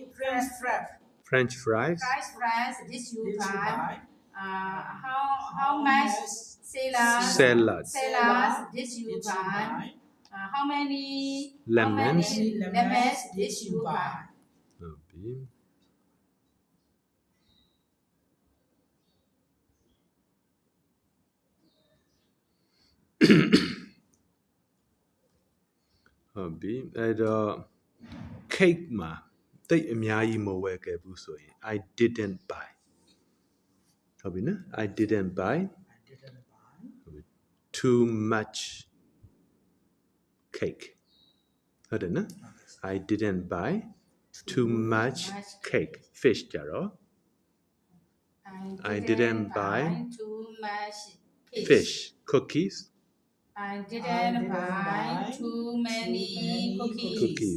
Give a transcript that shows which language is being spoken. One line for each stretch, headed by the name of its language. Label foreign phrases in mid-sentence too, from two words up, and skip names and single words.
English: French fries. fries did you buy? How much Salad. did you buy? How many Lemons. lemons did you buy? Abi.
Burmese: ဟုတ်ပြီအဲ့တော့ cake မှာတိတ်အများကြီးမဝယ်ခဲ့ဘူးဆိုရင်
English: I didn't buy
Burmese: ဟုတ်ပြီနော်
English: I didn't buy too much cake
Burmese: ဟုတ်တယ်နော်
English: I didn't buy too much cake fish ကြတော့ I didn't buy too much fish cookies I didn't buy too many cookies.